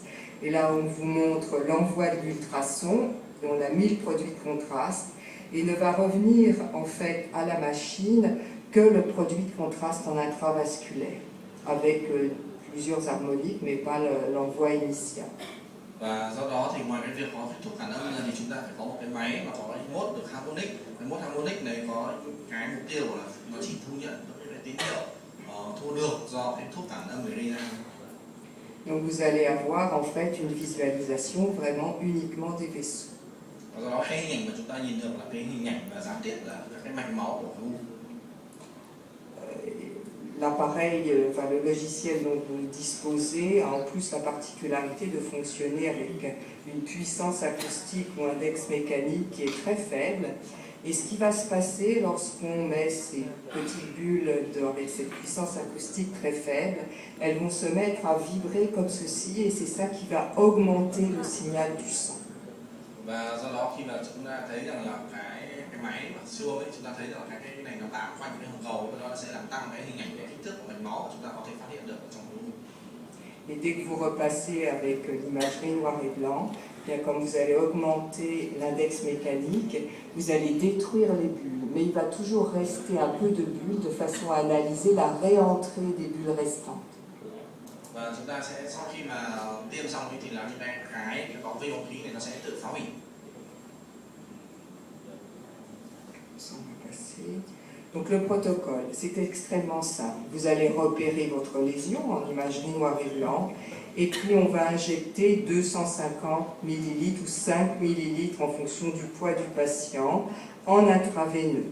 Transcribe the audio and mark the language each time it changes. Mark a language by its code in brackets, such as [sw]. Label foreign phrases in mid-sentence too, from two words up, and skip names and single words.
[fr] Et là, on vous montre l'envoi de l'ultrason, et on a mis le produit de contraste, et ne va revenir en fait à la machine que le produit de contraste en intravasculaire, avec plusieurs harmoniques, mais pas l'envoi initial. [vi] Và do đó thì ngoài cái việc có thuốc cản âm ra thì chúng ta phải có một cái máy mà có mốt được harmonic. Cái mốt harmonic này có cái mục tiêu là nó chỉ thu nhận những cái tín hiệu thu được do cái thuốc cản âm gây ra. [fr] Donc vous allez avoir en fait une visualisation vraiment uniquement des vaisseaux. [vi] Và do đó cái hình ảnh mà chúng ta nhìn được là cái hình ảnh và gián tiếp là cái mạch máu của khối u. [fr] L'appareil, enfin le logiciel dont vous disposez a en plus la particularité de fonctionner avec une puissance acoustique ou index mécanique qui est très faible. Et ce qui va se passer lorsqu'on met ces petites bulles avec cette puissance acoustique très faible, elles vont se mettre à vibrer comme ceci et c'est ça qui va augmenter le signal du sang. [vi] Và do đó khi mà chúng ta thấy rằng là cái máy siêu âm ấy, chúng ta thấy rằng là cái này nó tạo quanh cái hồng cầu, và nó sẽ làm tăng cái hình ảnh, cái kích thước của mạch máu, chúng ta có thể phát hiện được trong khối u. [fr] Et dès que vous repassez avec l'imagerie noir et blanc, bien comme vous allez augmenter l'index mécanique, vous allez détruire les bulles. Mais il va toujours rester un peu de bulles de façon à analyser la réentrée des bulles restantes. [vi] Và chúng ta sẽ sau khi mà tiêm xong thì là những cái bóng vi bóng khí này nó sẽ tự phá hủy. [fr] Donc le protocole, c'est extrêmement simple. Vous allez repérer votre lésion en imagerie noir et blanc, et puis on va injecter 250 ml ou 5 ml en fonction du poids du patient en intraveineux.